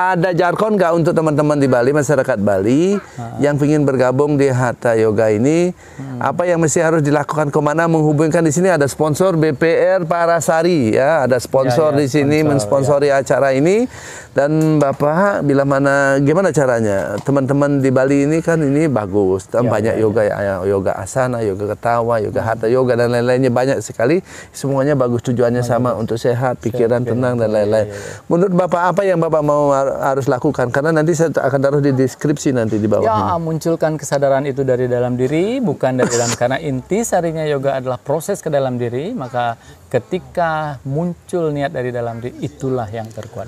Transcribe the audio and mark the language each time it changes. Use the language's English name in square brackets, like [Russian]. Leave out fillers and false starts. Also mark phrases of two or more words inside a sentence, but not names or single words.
[Indonesian] Ada jargon nggak untuk teman-teman di Bali, masyarakat Bali yang ingin bergabung di Hatha Yoga ini? Apa yang mesti harus dilakukan? Kemana menghubungkan? Di sini ada sponsor BPR Parasari ya, ada sponsor Ya, di sini sponsor, mensponsori acara ini. Dan Bapak bila mana gimana caranya? Teman-teman di Bali ini kan ini bagus, dan banyak yoga ya, yoga asana, yoga ketawa, yoga Hatha Yoga dan lain-lainnya banyak sekali. Semuanya bagus, tujuannya sama untuk sehat, pikiran tenang dan lain-lain. Menurut Bapak apa yang Bapak mau harus lakukan? Karena nanti saya akan taruh di deskripsi nanti di bawah ini. Ya, munculkan kesadaran itu dari dalam diri, bukan dari dalam. Karena inti sarinya yoga adalah proses ke dalam diri. Maka ketika muncul niat dari dalam diri, itulah yang terkuat.